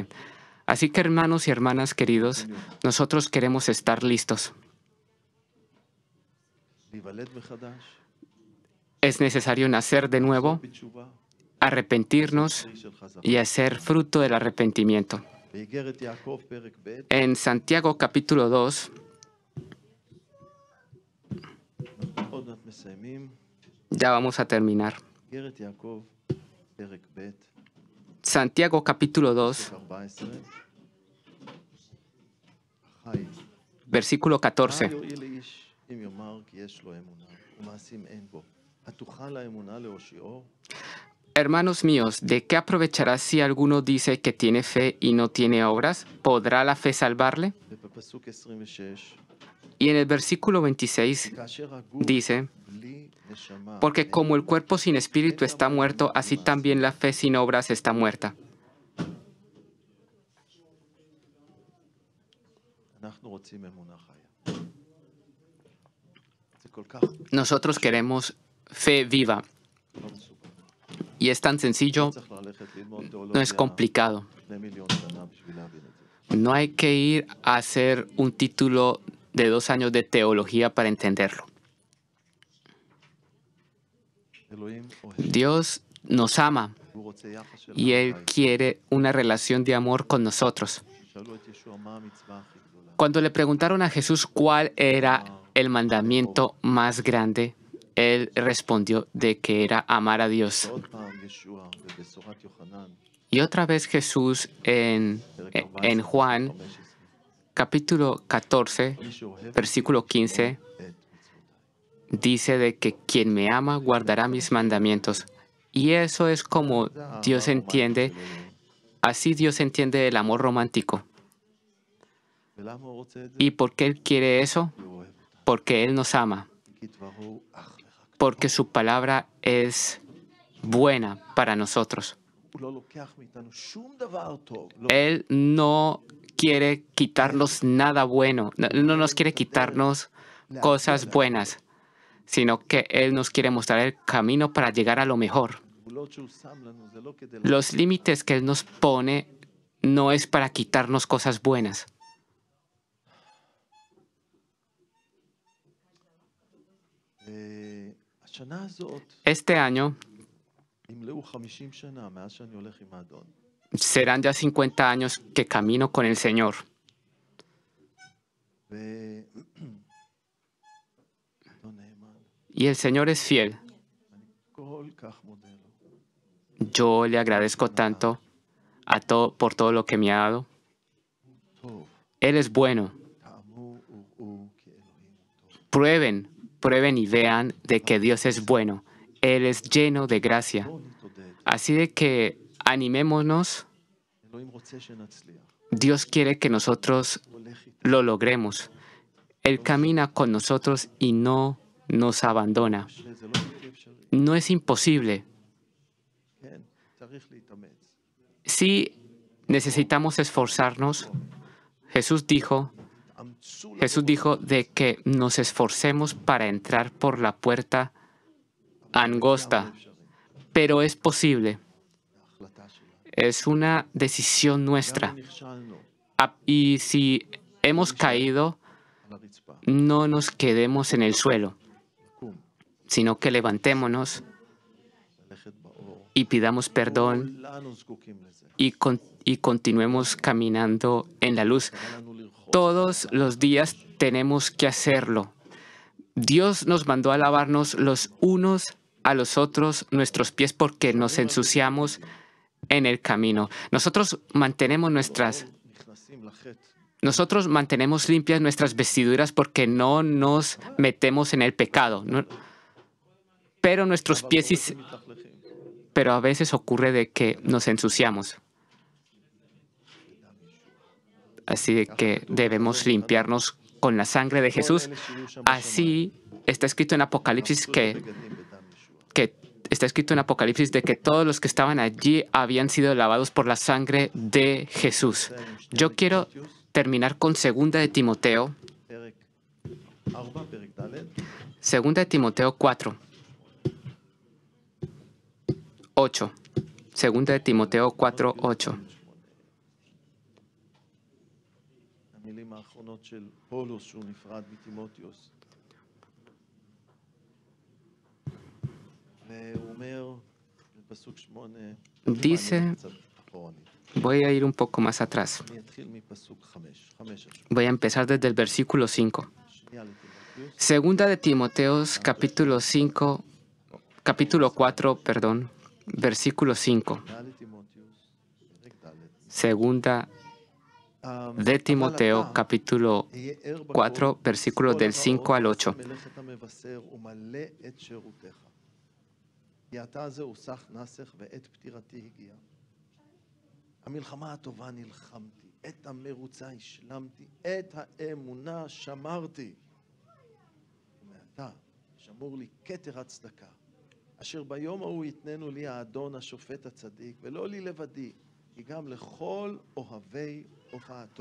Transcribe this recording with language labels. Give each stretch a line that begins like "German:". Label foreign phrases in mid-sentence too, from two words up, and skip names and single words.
Spanish: Así que, hermanos y hermanas queridos, nosotros queremos estar listos. Es necesario nacer de nuevo, arrepentirnos y hacer fruto del arrepentimiento. En Santiago capítulo 2,
Hebrew: עוד מעט מסיימים.
Spanish: Ya vamos a terminar.
Hebrew: איגרת יעקב, פרק ב',
Spanish: Santiago capítulo 2,
Hebrew: פרק 14. חי.
Spanish: versículo
Hebrew: מה 14. יועיל לאיש אם יאמר כי יש לו אמונה, ומעשים אין בו? התוכל האמונה להושיעו?
Spanish: Hermanos míos, ¿de qué aprovechará si alguno dice que tiene fe y no tiene obras? ¿Podrá la fe salvarle?
Hebrew: ובפסוק 26,
Spanish: Y en el versículo 26
Hebrew: כאשר הגוף
Spanish: dice,
Hebrew: בלי נשמה,
Spanish: porque como el cuerpo sin espíritu está muerto, así también la fe sin obras está muerta.
Hebrew: אנחנו רוצים אמונה חיה. זה כל כך
Spanish: Nosotros queremos fe viva
Hebrew: לא מסובך.
Spanish: y es tan sencillo,
Hebrew: צריך ללכת ללמוד
Spanish: no es
Hebrew: תיאולוגיה
Spanish: complicado.
Hebrew: 2 מיליון שנה בשביל להבין את זה.
Spanish: No hay que ir a hacer un título de 2 años de teología para entenderlo.
Hebrew: אלוהים אוהב,
Spanish: Dios nos ama
Hebrew: הוא רוצה יחס של
Spanish: y Él
Hebrew: אהבה.
Spanish: quiere una relación de amor con nosotros.
Hebrew: שאלו את ישוע מה המצווה הכי גדולה.
Spanish: Cuando le preguntaron a Jesús cuál era el mandamiento más grande, Él respondió de que era amar a Dios.
Hebrew: עוד פעם ישוע בבשורת יוחנן,
Spanish: Y otra vez Jesús
Hebrew: פרק 14,
Spanish: en Juan 15, capítulo 14,
Hebrew: מי שאוהב
Spanish: versículo 15,
Hebrew: את מצוותיי.
Spanish: dice de que quien me ama guardará mis mandamientos. Y eso es como
Hebrew: זה האהבה
Spanish: Dios entiende,
Hebrew: הרומנטית של אלוהים.
Spanish: así Dios entiende el amor romántico.
Hebrew: ולמה הוא רוצה את זה?
Spanish: ¿Y por qué Él quiere eso?
Hebrew: כי הוא אוהב אותנו.
Spanish: Porque Él nos ama,
Hebrew: כי דברו הוא אך ורק.
Spanish: porque su palabra es buena para nosotros.
Hebrew: הוא לא לוקח מאיתנו שום דבר טוב. לא
Spanish: Él no quiere quitarnos nada bueno, no nos quiere quitarnos cosas buenas, sino que Él nos quiere mostrar el camino para llegar a lo mejor.
Hebrew: גבולות שהוא שם לנו זה לא כדי...
Spanish: Los límites que Él nos pone no es para quitarnos cosas buenas.
Hebrew: השנה הזאת
Spanish: Este año
Hebrew: ימלאו 50 שנה מאז שאני הולך עם האדון.
Spanish: serán ya 50 años que camino con el Señor.
Hebrew: ואדון נאמן,
Spanish: Y el Señor es fiel.
Hebrew: אני כל כך מודה לו.
Spanish: Yo le agradezco tanto por todo lo que me ha dado.
Hebrew: טוב,
Spanish: Él es bueno.
Hebrew: טעמו וראו כי אלוהים הוא טוב.
Spanish: Prueben y vean de que Dios es bueno. Él es lleno de gracia.
Hebrew: בואו נתעודד.
Spanish: Así de que animémonos.
Hebrew: אלוהים רוצה שנצליח.
Spanish: Dios quiere que nosotros
Hebrew: הוא הולך איתנו.
Spanish: lo logremos. Él camina con nosotros y no nos abandona.
Hebrew: שזה לא בלתי אפשרי.
Spanish: No es imposible.
Hebrew: כן, צריך להתאמץ.
Spanish: Sí necesitamos esforzarnos. Jesús dijo
Hebrew: תאמצו
Spanish: de que nos esforcemos para entrar por la puerta angosta, pero es posible.
Hebrew: ההחלטה שלנו.
Spanish: Es una decisión
Hebrew: גם
Spanish: nuestra.
Hebrew: אם נכשלנו
Spanish: Y si hemos caído,
Hebrew: על הרצפה,
Spanish: no nos quedemos en el suelo,
Hebrew: קום,
Spanish: sino que levantémonos
Hebrew: ללכת באור.
Spanish: y pidamos perdón
Hebrew: כולנו זקוקים לזה.
Spanish: y continuemos caminando en la luz.
Hebrew: קרא לנו לרחוץ.
Spanish: Todos los días tenemos que hacerlo. Dios nos mandó a lavarnos los unos a los otros nuestros pies porque nos ensuciamos en el camino. Nosotros mantenemos
Hebrew: נכנסים לחטא.
Spanish: limpias nuestras vestiduras porque no nos metemos en el pecado. Pero nuestros
Hebrew: אבל
Spanish: pies,
Hebrew: קורה שמתלכלכים.
Spanish: pero a veces ocurre de que nos ensuciamos. Así de que debemos limpiarnos con la sangre de Jesús. Así está escrito en Apocalipsis está escrito en Apocalipsis de que todos los que estaban allí habían sido lavados por la sangre de Jesús. Yo quiero terminar con 2 de Timoteo,
Hebrew: פרק 4, פרק ד'.
Spanish: 2 de Timoteo 4, 8. 2 de Timoteo 4, 8.
Hebrew: המילים האחרונות של פולוס שהוא נפרד מטימותיוס. והוא אומר בפסוק 8,
Spanish: Dice,
Hebrew: קצת אחורנית.
Spanish: voy a ir un poco más atrás.
Hebrew: אני אתחיל מפסוק 5 עד 8.
Spanish: Voy a empezar desde el versículo 5.
Hebrew: שנייה לטימותיוס.
Spanish: Segunda de Timoteo, capítulo 5, capítulo 4, versículo 5. Segunda de Timoteo, capítulo 4, versículos del 5 al 8.
Hebrew: המלחמה הטובה נלחמתי, את המרוצה השלמתי, את האמונה שמרתי. ומעתה שמור לי כתר הצדקה, אשר ביום ההוא יתננו לי האדון השופט הצדיק, ולא לי לבדי, כי גם לכל אוהבי הופעתו.